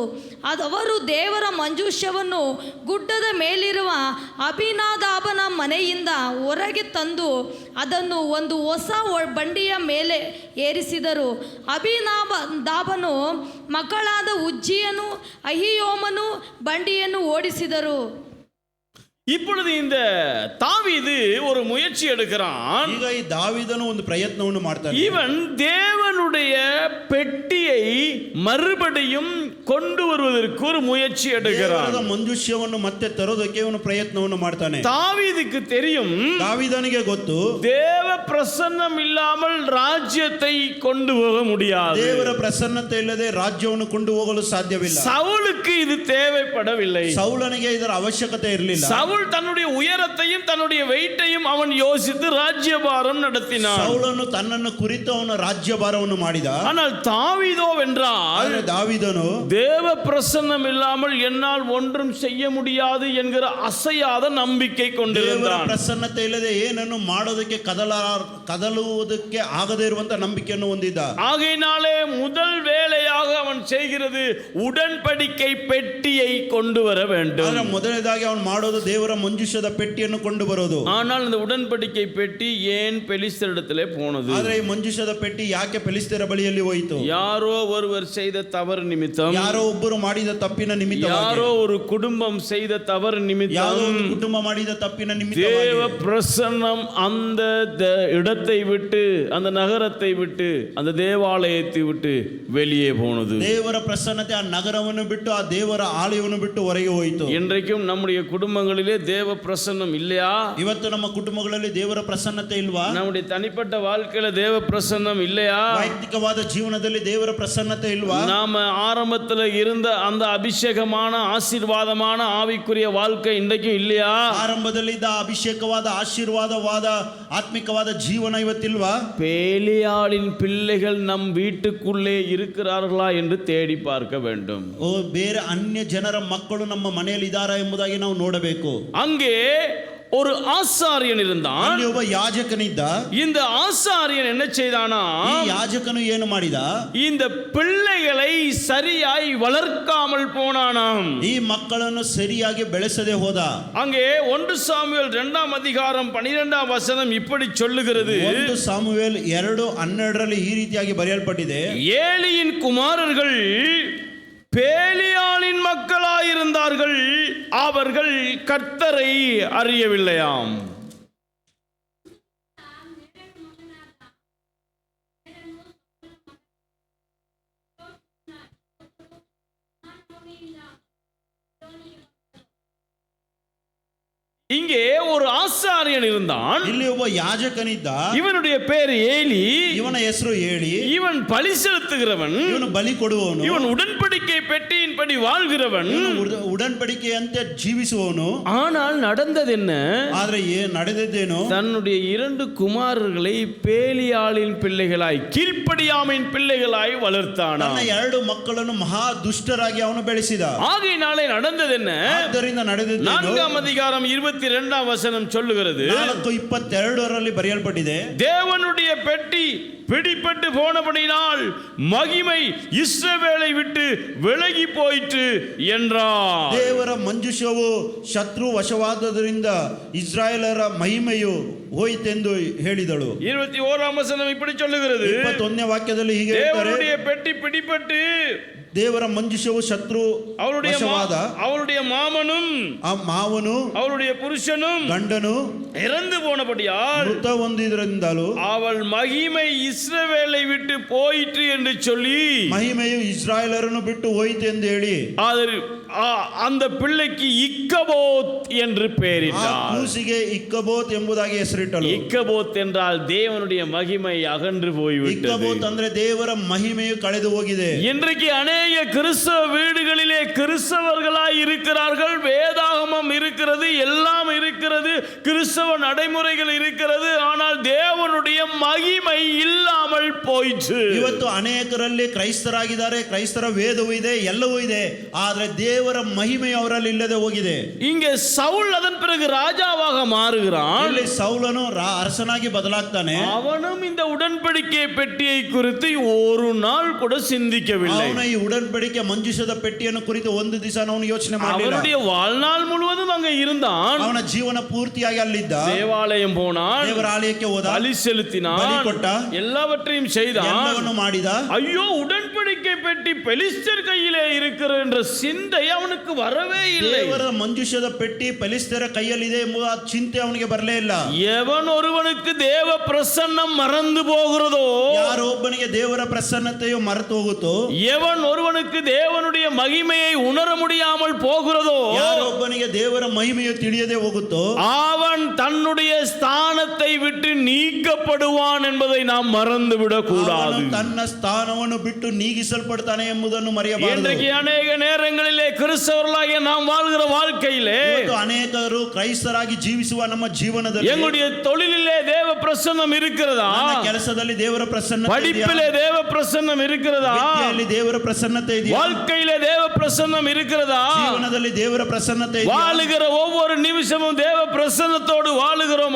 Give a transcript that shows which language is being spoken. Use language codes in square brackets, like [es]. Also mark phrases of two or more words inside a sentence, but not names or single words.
[kn] ಅವರು ದೇವರ ಮಂಜೂಷವನ್ನು ಗುಡ್ಡದ ಮೇಲಿರುವ ಅಭಿನಾದಾಬನ ಮನೆಯಿಂದ ಹೊರಗೆ ತಂದು ಅದನ್ನು ಒಂದು ಹೊಸ ಬಂಡಿಯ ಮೇಲೆ ಏರಿಸಿದರು. ಅಭಿನಾದಾಬನು ಮಕ್ಕಳಾದ ಉಜ್ಜಿಯನು ಅಹಿಯೋಮನು ಬಂಡಿಯನ್ನು ಓಡಿಸಿದರು. [ta] இப்பொழுது இந்த தாவீது ஒரு முயற்சி எடுக்கிறான். [kn] ಈಗ ಈ ದಾವೀದನು ಒಂದು ಪ್ರಯತ್ನವನ್ನು ಮಾಡ್ತಾನೆ. [ta] இவன் தேவனுடைய பெட்டியை மறுபடியும் கொண்டு வருவதற்கு ஒரு முயற்சி எடுக்கிறான். [kn] ದೇವರ ಮಂಜೂಷವನ್ನು ಮತ್ತೆ ತರೋದಕ್ಕೆ ಅವನು ಪ್ರಯತ್ನವನ್ನು ಮಾಡ್ತಾನೆ. [ta] தாவீதுக்கு தெரியும், [kn] ದಾವೀದನಿಗೆ ಗೊತ್ತು, [ta] தேவ பிரசன்னம் இல்லாமல் ராஜ்யத்தை கொண்டு போக முடியாது. [kn] ದೇವರ ಪ್ರಸನ್ನತೆ ಇಲ್ಲದೆ ರಾಜ್ಯವನ್ನು ಕೊಂಡು ಹೋಗಲು ಸಾಧ್ಯವಿಲ್ಲ. [ta] சவுலுக்கு இது தேவைப்படவில்லை. [kn] ಸೌಲನಿಗೆ ಇದರ ಅವಶ್ಯಕತೆ ಇರಲಿಲ್ಲ. [ta] சவுல் தன்னுடைய உயரத்தையும் தன்னுடைய வெயிட்டையும் அவன் யோசித்து ராஜ்யபாரம் நடத்தினான். [kn] ಸೌಲನು ತನ್ನನ್ನು ಕುರಿತು ಅವನ ರಾಜ್ಯಭಾರವನ್ನು ಮಾಡಿದ. [ta] ஆனால் தாவீதோ வென்றால் [kn] ಆದರೆ ದಾವೀದನು [ta] தேவ பிரசன்னம் இல்லாமல் என்னால் ஒன்றும் செய்ய முடியாது என்கிற அசையாத நம்பிக்கை [kn] ದೇವರ [ta] கொண்டிருந்தான். [kn] ಪ್ರಸನ್ನತೆ ಇಲ್ಲದೆ ಏನನ್ನು ಮಾಡೋದಕ್ಕೆ ಕದಲುವುದಕ್ಕೆ ಆಗದೇ ಇರುವಂತ ನಂಬಿಕೆಯನ್ನು ಹೊಂದಿದ್ದ. [ta] ஆகையினாலே முதல் வேலையாக அவன் செய்கிறது உடன்படிக்கை பெட்டியை கொண்டு வர வேண்டும். [kn] ಆದ್ರೆ ಮೊದಲನೇದಾಗಿ ಅವನು ಮಾಡೋದು ದೇವರ ಮಂಜೂಷದ ಪೆಟ್ಟಿಯನ್ನು ಕೊಂಡು ಬರೋದು. [ta] ஆனால் இந்த உடன்படிக்கை பெட்டி ஏன் பெலிஸ்தரிடத்திலே போனது? [kn] ಆದ್ರೆ ಈ ಮಂಜೂಷದ ಪೆಟ್ಟಿ ಯಾಕೆ ಫಿಲಿಸ್ತೀಯರ ಬಳಿಯಲ್ಲಿ ಹೋಯಿತು? [ta] யாரோ ஒருவர் செய்த தவறு நிமித்தம், [kn] ಯಾರೋ ಒಬ್ಬರು ಮಾಡಿದ ತಪ್ಪಿನ ನಿಮಿತ್ತ, [ta] யாரோ ஒரு குடும்பம் செய்த தவறு [kn] ಯಾವುದೋ [ta] நிமித்தம் [kn] ಒಂದು ಕುಟುಂಬ ಮಾಡಿದ ತಪ್ಪಿನ ನಿಮಿತ್ತ [ta] தேவ பிரசன்னம் அந்த இடத்தை விட்டு, அந்த நகரத்தை விட்டு, அந்த தேவாலயத்தை விட்டு வெளியே போனது. [kn] ದೇವರ ಪ್ರಸನ್ನತೆ ಆ ನಗರವನ್ನು ಬಿಟ್ಟು ಆ ದೇವರ ಆಲಯವನ್ನು ಬಿಟ್ಟು ಹೊರಗೆ ಹೋಯಿತು. [ta] இன்றைக்கும் நம்முடைய குடும்பங்களிலே தேவ பிரசன்னம் இல்லையா? [kn] ಇವತ್ತು ನಮ್ಮ ಕುಟುಂಬಗಳಲ್ಲಿ ದೇವರ ಪ್ರಸನ್ನತೆ ಇಲ್ವಾ? [ta] நம்முடைய தனிப்பட்ட வாழ்க்கையில தேவ பிரசன்னம் இல்லையா? [kn] ವೈಯಕ್ತಿಕವಾದ ಜೀವನದಲ್ಲಿ ದೇವರ ಪ್ರಸನ್ನತೆ ಇಲ್ವಾ? [ta] நாம ஆரம்பத்தில் இருந்த அந்த அபிஷேகமான ஆசீர்வாதமான ஆவிக்குரிய வாழ்க்கை இன்றைக்கும் இல்லையா? [kn] ಆರಂಭದಲ್ಲಿ ಇದ್ದ ಅಭಿಷೇಕವಾದ ಆಶೀರ್ವಾದವಾದ ಆತ್ಮಿಕವಾದ ಜೀವನ ಇವತ್ತಿಲ್ವಾ? [ta] பேலியாளின் பிள்ளைகள் நம் வீட்டுக்குள்ளே இருக்கிறார்களா என்று தேடி பார்க்க வேண்டும். [kn] ಓ, ಬೇರೆ ಅನ್ಯ ಜನರ ಮಕ್ಕಳು ನಮ್ಮ ಮನೆಯಲ್ಲಿ ಇದ್ದಾರಾ ಎಂಬುದಾಗಿ ನಾವು ನೋಡಬೇಕು. [ta] அங்கே ஒரு ஆசாரியன் இருந்தான். [kn] ಅಲ್ಲಿ ಒಬ್ಬ ಯಾಜಕನಿದ್ದ. [ta] இந்த ஆசாரியன் என்ன செய்தானா? [kn] ಈ ಯಾಜಕನು ಏನು ಮಾಡಿದ? [ta] இந்த பிள்ளைகளை சரியாய் வளர்க்காமல் போனானாம். [kn] ಈ ಮಕ್ಕಳನ್ನು ಸರಿಯಾಗಿ ಬೆಳೆಸದೆ ಹೋದ. [ta] அங்கே 1 சாமுவேல் 2ஆம் அதிகாரம் 12ஆம் வசனம் இப்படி சொல்லுகிறது. [kn] 1 ಸಾಮುವೇಲ್ 2:12 ಈ ರೀತಿಯಾಗಿ ಬರೆಯಲ್ಪಟ್ಟಿದೆ. [ta] ஏலியின் குமாரர்கள் பேலியாளின் மக்களாயிருந்தார்கள், அவர்கள் கர்த்தரை அறியவில்லையாம். இங்கே ஒரு ஆசாரியன் இருந்தான். [kn] ಇಲ್ಲಿ ಒಬ್ಬ ಯಾಜಕನಿದ್ದ. [ta] இவனுடைய பேர் ஏலி. [kn] ಇವನ ಹೆಸರು ಏಳಿ. [ta] இவன் பலி செலுத்துகிறவன். [kn] ಇವನು ಬಲಿ ಕೊಡುವವನು. [ta] இவன் உடன்படிக்கை பெட்டியின்படி வாழ்கிறவன். [kn] ಉಡன்பಡಿಕೆಯಂತೆ ಜೀವಿಸುವವನು. [ta] ஆனால் நடந்தது என்ன? [kn] ಆದ್ರೆ ನಡೆದದ್ದೇನು? [ta] தன்னுடைய 2 குமாரர்களை பேலியாளின் பிள்ளைகளாய், கீழ்ப்படியாமையின் பிள்ளைகளாய் வளர்த்தான். [kn] ತನ್ನ 2 ಮಕ್ಕಳನ್ನು ಮಹಾ ದುಷ್ಟರಾಗಿ ಅವನು ಬೆಳೆಸಿದ. [ta] ஆகையினாலே நடந்தது என்ன? [kn] ಆದ್ದರಿಂದ ನಡೆದದ್ದೇನು? [ta] 4ஆம் அதிகாரம் 22ஆம் வசனம் சொல்லுகிறது. [kn] 4:22 ಬರೆಯಲ್ಪಟ್ಟಿದೆ. [ta] தேவனுடைய பெட்டி பிடிபட்டு போனபடினால் மகிமை இஸ்ரவேலை விட்டு விலகி போயிற்று என்றார். [kn] ದೇವರ ಮಂಜೂಷವು ಶತ್ರು ವಶವಾದದರಿಂದ ಇಸ್ರಾಯೇಲರ ಮಹಿಮೆಯು ಹೋಯಿತೆಂದು ಹೇಳಿದಳು. [ta] 21ஆம் வசனம் இப்படி சொல்லுகிறது. [kn] 21ನೇ ವಾಕ್ಯದಲ್ಲಿ ಹೀಗೆ ಹೇಳ್ತಾರೆ. [ta] தேவனுடைய பெட்டி பிடிபட்டு [kn] ದೇವರ ಮಂಜೂಷವು ಶತ್ರು ವಶವಾದ. [ta] அவருடைய மாமனும் [kn] ಆ ಮಾವನು [ta] அவருடைய புருஷனும் [kn] ಗಂಡನು [ta] இறந்து போனபடியால் [kn] ಮೃತ ಹೊಂದಿದ್ರಿಂದಲೂ [ta] அவள் மகிமை இஸ்ரவேலை விட்டு போயிற்று என்று சொல்லி [kn] ಮಹಿಮೆಯು ಇಸ್ರಾಯೇಲರನ್ನು ಬಿಟ್ಟು ಹೋಯಿತು ಎಂದು ಹೇಳಿ [ta] அந்த பிள்ளைக்கு இக்கபோத் என்று பெயரிட்டார். [kn] ಕೂಸಿಗೆ ಇಕ್ಕಬೋತ್ ಎಂಬುದಾಗಿ ಹೆಸರಿಟ್ಟಳು. [ta] இக்கபோத் என்றால் தேவனுடைய மகிமை அகன்று போய்விட்டது. [kn] ಇಕ್ಕಬೋತ್ ಅಂದ್ರೆ ದೇವರ ಮಹಿಮೆಯು ಕಳೆದು ಹೋಗಿದೆ. [ta] இன்றைக்கு அநேக கிறிஸ்தவ வீடுகளிலே கிறிஸ்தவர்களாய் இருக்கிறார்கள், வேதாகமம் இருக்கிறது, எல்லாம் இருக்கிறது, கிறிஸ்தவ நடைமுறைகள் இருக்கிறது, ஆனால் தேவனுடைய மகிமை இல்லாமல் போயிற்று. [kn] ಇವತ್ತು ಅನೇಕರಲ್ಲಿ ಕ್ರೈಸ್ತರಾಗಿದ್ದಾರೆ, ಕ್ರೈಸ್ತರ ವೇದವೂ ಇದೆ, ಎಲ್ಲವೂ ಇದೆ, ಆದರೆ ದೇವರ ಮಹಿಮೆ ಅವರಲ್ಲಿ ಇಲ್ಲದೆ ಹೋಗಿದೆ. [ta] இங்கே சவுல் அதன் பிறகு ராஜாவாக மாறுகிறான். [kn] ಇಲ್ಲಿ ಸೌಲನು ಅರಸನಾಗಿ ಬದಲಾಗ್ತಾನೆ. [ta] அவனும் இந்த உடன்படிக்கை பெட்டியை குறித்து ஒரு நாள் கூட சிந்திக்கவில்லை. [kn] ಅವನ ಈ ಉಡன்பಡಿಕೆ ಮಂಜೂಷದ ಪೆಟ್ಟಿಯನ್ನು ಕುರಿತು ಒಂದು ದಿವಸ ಅವನು ಯೋಚನೆ ಮಾಡಲಿಲ್ಲ. [ta] அவனுடைய வாழ்நாள் முழுவதும் அங்கே இருந்தான். [kn] ಅವನ ಜೀವನ ಪೂರ್ತಿಯಾಗಿ ಅಲ್ಲಿದ್ದ. [ta] தேவாலயம் போனான், [kn] ದೇವರ ಆಲಯಕ್ಕೆ ಹೋದ, [ta] பலி செலுத்தினான், [kn] ಬಲಿ ಕೊಟ್ಟ, [ta] எல்லாவற்றையும் செய்தான். [kn] ಎಲ್ಲವನ್ನು ಮಾಡಿದ. [ta] ஐயோ, உடன்படிக்கை பெட்டி பெலிஸ்தர் கையிலே இருக்கிற என்ற சிந்தை அவனுக்கு வரவே இல்லை. [kn] ದೇವರ ಮಂಜೂಷದ ಪೆಟ್ಟಿ ಫಿಲಿಸ್ತೀಯರ ಕೈಯಲ್ಲಿದೆ ಎಂಬ ಚಿಂತೆ ಅವನಿಗೆ ಬರಲೇ ಇಲ್ಲ. [ta] எவன் ஒருவனுக்கு தேவ பிரசன்னம் மறந்து போகிறதோ, [kn] ಯಾರೊಬ್ಬನಿಗೆ ದೇವರ ಪ್ರಸನ್ನತೆಯು ಮರೆತು ಹೋಗುತ್ತೋ, [ta] எவன் ஒருவனுக்கு தேவனுடைய மகிமையை உணர முடியாமல் போகிறதோ, [kn] ಯಾರೊಬ್ಬನಿಗೆ ಯಾವನಿಗೆ ದೇವರ ಮಹಿಮೆಯು ತಿಳಿಯದೆ ಹೋಗುತ್ತೋ [ta] அவன் தன்னுடைய ஸ்தானத்தை விட்டு நீக்கப்படுவான் என்பதை நாம் மறந்துவிடக் கூடாது. [kn] ಅವನು ತನ್ನ ಸ್ಥಾನವನ್ನು ಬಿಟ್ಟು ನೀಗಿಸಲ್ಪಡ್ತಾನೆ ಎಂಬುದನ್ನು ಮರೆಯಬಾರದು. [ta] இன்றைக்கு அநேக நேரங்களிலே கிறிஸ்தவர்களாகிய நாம் வாழ்கிற வாழ்க்கையிலே [kn] ಇವತ್ತು ಅನೇಕರು ಕ್ರೈಸ್ತರಾಗಿ ಜೀವಿಸುವ ನಮ್ಮ ಜೀವನದಲ್ಲಿ [ta] எங்களுடைய தொழிலிலே தேவ பிரசன்னம் இருக்கிறதா? [kn] ನನ್ನ ಕೆಲಸದಲ್ಲಿ ದೇವರ ಪ್ರಸನ್ನತೆ ಇದೆಯಾ? [ta] படிப்பிலே தேவ பிரசன்னம் இருக்கிறதா? [kn] ವಿದ್ಯೆಯಲ್ಲಿ ದೇವರ ಪ್ರಸನ್ನತೆ ಇದೆಯಾ? [ta] வாழ்க்கையிலே தேவ பிரசன்னம் இருக்கிறதா? [kn] ಜೀವನದಲ್ಲಿ ದೇವರ ಪ್ರಸನ್ನತೆ ಇದೆಯಾ? [ta] வாழுகிற ஒவ்வொரு நிமிஷமும் தேவ பிரசன்னத்தோடு வாழுகிறோமா?